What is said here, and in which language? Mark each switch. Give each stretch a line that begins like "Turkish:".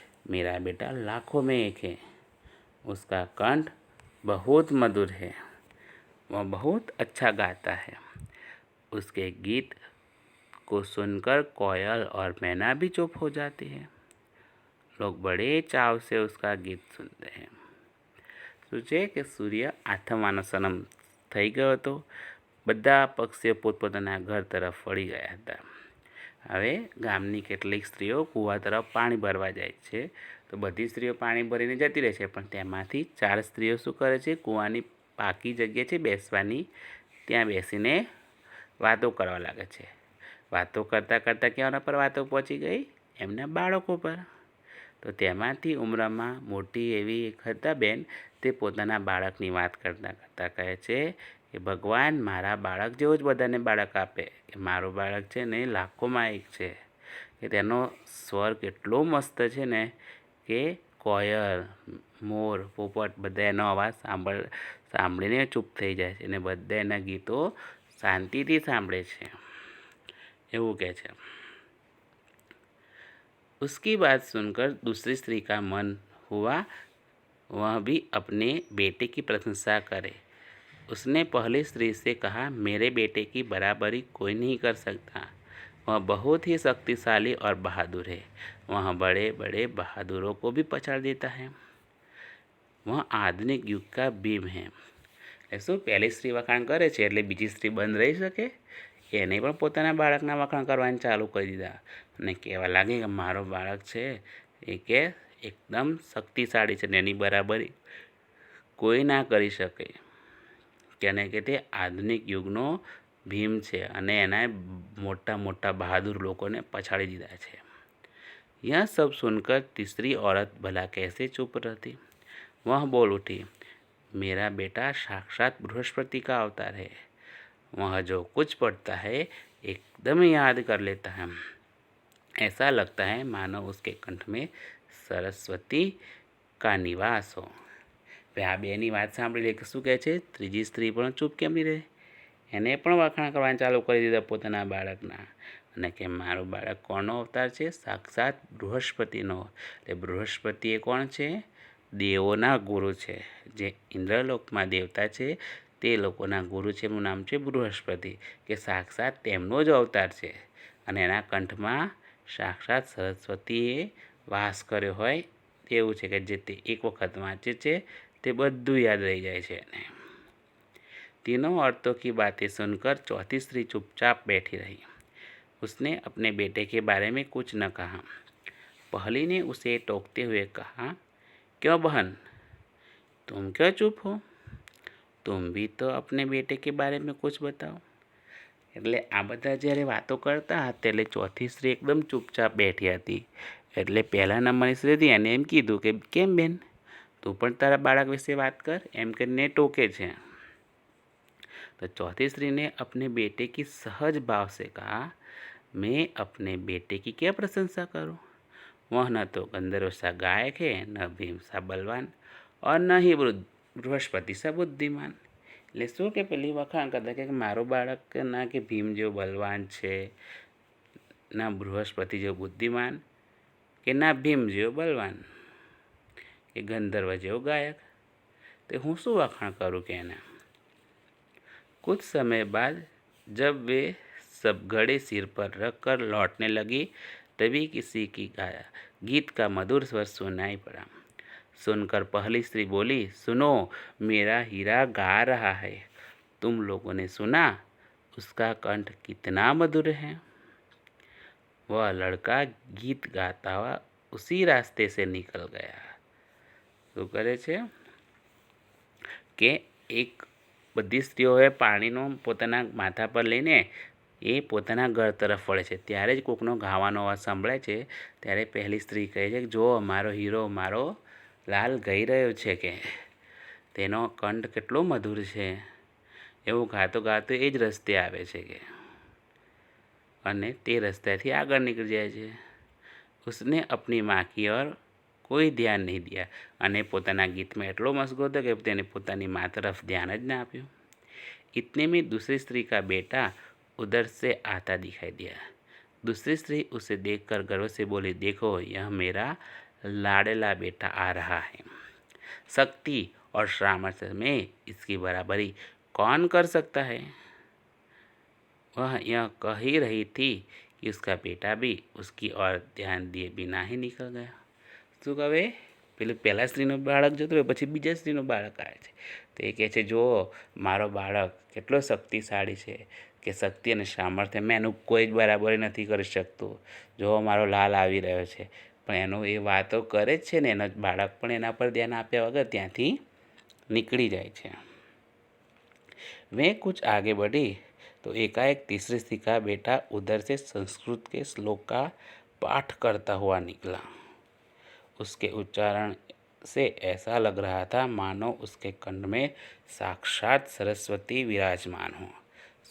Hindi: मेरा बेटा लाखों में एक है। उसका कंठ बहुत मधुर है। वह बहुत अच्छा गाता है। उसके गीत को सुनकर कोयल और मैना भी चुप हो जाती है। लोग बड़े चाव से उसका गीत सुनते हैं।
Gujarati: સૂચે કે સૂર્ય આથમવાનો સમય થઈ ગયો હતો। બધા પક્ષીઓ પોતપોતાના ઘર તરફ વળી ગયા હતા। હવે ગામની કેટલીક સ્ત્રીઓ કૂવા તરફ પાણી ભરવા જાય છે, તો બધી સ્ત્રીઓ પાણી ભરીને જતી રહે છે, પણ તેમાંથી 4 સ્ત્રીઓ શું કરે છે, કૂવાની પાકી જગ્યા છે બેસવાની, ત્યાં બેસીને વાતો કરવા લાગે છે। વાતો કરતાં કરતાં કેવાના પર વાતો પહોંચી ગઈ, એમના બાળકો પર। તો તેમાંથી ઉંમરમાં મોટી એવી એક હતા બેન, તે પોતાના બાળકની વાત કરતાં કરતાં કહે છે કે ભગવાન મારા બાળક જેવો જ બધાને બાળક આપે, કે મારું બાળક છે ને લાખોમાં એક છે, કે તેનો સ્વર કેટલો મસ્ત છે ને કે કોયલ, મોર, પોપટ બધા એનો અવાજ સાંભળીને ચૂપ થઈ જાય છે અને બધા એના ગીતો શાંતિથી સાંભળે છે, એવું કહે છે।
Hindi: उसकी बात सुनकर दूसरी स्त्री का मन हुआ वह भी अपने बेटे की प्रशंसा करे। उसने पहली स्त्री से कहा, मेरे बेटे की बराबरी कोई नहीं कर सकता। वह बहुत ही शक्तिशाली और बहादुर है। वह बड़े बड़े बहादुरों को भी पछाड़ देता है। वह आधुनिक युग का भीम है।
Gujarati: શું પહેલી સ્ત્રી વખાણ કરે છે એટલે બીજી સ્ત્રી બંધ રહી શકે? એને પણ પોતાના બાળકના વખાણ કરવાનું ચાલુ કરી દીધા અને કહેવા લાગી કે મારો બાળક છે એ કે એકદમ શક્તિશાળી છે ને એની બરાબરી કોઈ ના કરી શકે, કેને કે તે આધુનિક યુગનો ભીમ છે અને એના મોટા મોટા બહાદુર લોકોને પછાડી દીધા છે।
Hindi: यह सब सुनकर तीसरी औरत भला कैसे चुप रहती। वह बोल उठी, मेरा बेटा साक्षात बृहस्पति का अवतार है। वह जो कुछ पढ़ता है एकदम याद कर लेता है। ऐसा लगता है मानो उसके कंठ में सरस्वती का निवास हो।
Gujarati: આ બેની વાત સાંભળી લે કે શું કહે છે, ત્રીજી સ્ત્રી પણ ચૂપ કેમ નહીં રહે, એને પણ વખાણ કરવાનું ચાલુ કરી દીધા પોતાના બાળકના અને કે મારું બાળક કોનો અવતાર છે, સાક્ષાત બૃહસ્પતિનો। એટલે બૃહસ્પતિ એ કોણ છે, દેવોના ગુરુ છે। જે ઇન્દ્રલોકમાં દેવતા છે તે લોકોના ગુરુ છે, એમનું નામ છે બૃહસ્પતિ, કે સાક્ષાત તેમનો જ અવતાર છે અને એના કંઠમાં સાક્ષાત સરસ્વતીએ વાસ કર્યો હોય તેવું છે, કે જે તે એક વખત વાંચે છે તે બધું યાદ રહી જાય છે એને।
Hindi: तीनों औरतों की बातें सुनकर चौथी स्त्री चुपचाप बैठी रही। उसने अपने बेटे के बारे में कुछ न कहा। पहली ने उसे टोकते हुए कहा, क्यों बहन, तुम क्यों चुप हो, तुम भी तो अपने बेटे के बारे में कुछ बताओ।
Gujarati: એટલે આ બધા જ્યારે વાતો કરતા હતા એટલે ચોથી સ્ત્રી એકદમ ચૂપચાપ બેઠી હતી। એટલે પહેલા નંબરની સ્ત્રી હતી એને એમ કીધું કે કેમ બેન, તું પણ તારા બાળક વિશે વાત કર, એમ કરીને ટોકે છે।
Hindi: तो चौथी स्त्री ने अपने बेटे की सहज भाव से कहा, मैं अपने बेटे की क्या प्रशंसा करूं। वह न तो गंधर्व सा गायक है, न भीम सा बलवान और न ही बृहस्पति सा बुद्धिमान।
Gujarati: એટલે શું કે પેલી વખાણ કરતા કે મારો બાળક ના કે ભીમ જેવો બલવાન છે, ના બૃહસ્પતિ જેવો બુદ્ધિમાન, કે ના ભીમ જેવો બલવાન, કે ગંધર્વ જેવો ગાયક, तो हूँ शू वखाण करूँ कि एना।
Hindi: कुछ समय बाद जब वे सब घड़े सिर पर रख कर लौटने लगी तभी किसी की गाया गीत का मधुर स्वर सुनाई पड़ा। सुनकर पहली स्त्री बोली, सुनो, मेरा हीरा गा रहा है, तुम लोगों ने सुना? उसका कंठ कितना मधुर है। वह लड़का गीत गाता हुआ उसी रास्ते से निकल गया।
Gujarati: શું કરે છે કે એક બધી સ્ત્રીઓએ પાણીનો પોતાના માથા પર લઈને એ પોતાના ઘર તરફ વળે છે, ત્યારે જ કોકનો ગાવાનો અવાજ સંભળાય છે। ત્યારે પહેલી સ્ત્રી કહે છે કે જો મારો હીરો, મારો લાલ ગાઈ રહ્યો છે, કે તેનો કંઠ કેટલો મધુર છે। એવું ગાતો ગાતો એ જ રસ્તે આવે છે કે અને તે રસ્तेથી આગળ નીકળી જાય છે।
Hindi: उसने अपनी माँ की ओर कोई ध्यान नहीं दिया
Gujarati: અને પોતાના ગીતમાં એટલો મશગુલ હતો કે તેને પોતાની माँ तरफ ध्यान જ ના આપ્યું।
Hindi: इतने में दूसरी स्त्री का बेटा उधर से आता दिखाई दिया। दूसरी स्त्री उसे देखकर गर्व से बोली, देखो, यह मेरा लाडला बेटा आ रहा है। शक्ति और सामर्थ्य में इसकी बराबरी कौन कर सकता है। वह यह कह ही रही थी कि उसका बेटा भी उसकी ओर ध्यान दिए बिना ही निकल गया।
Gujarati: શું કહે, પેલું પહેલાં સ્ત્રીનું બાળક જતું હોય પછી બીજા સ્ત્રીનું બાળક આવે છે, તો એ કહે છે જો મારો બાળક કેટલો શક્તિશાળી છે, કે શક્તિ અને સામર્થ્યમાં એનું કોઈ જ બરાબરી નથી કરી શકતું। જો મારો લાલ આવી રહ્યો છે, પણ એનું એ વાતો કરે જ છે ને, એનો બાળક પણ એના પર ધ્યાન આપ્યા વગર ત્યાંથી નીકળી જાય છે।
Hindi: वे कुछ आगे बढ़ी तो एकाएक तीसरी स्त्री का बेटा उधर से संस्कृत के श्लोक का पाठ करता हुआ निकला। उसके उच्चारण से ऐसा लग रहा था मानो उसके कंठ में साक्षात सरस्वती विराजमान हो।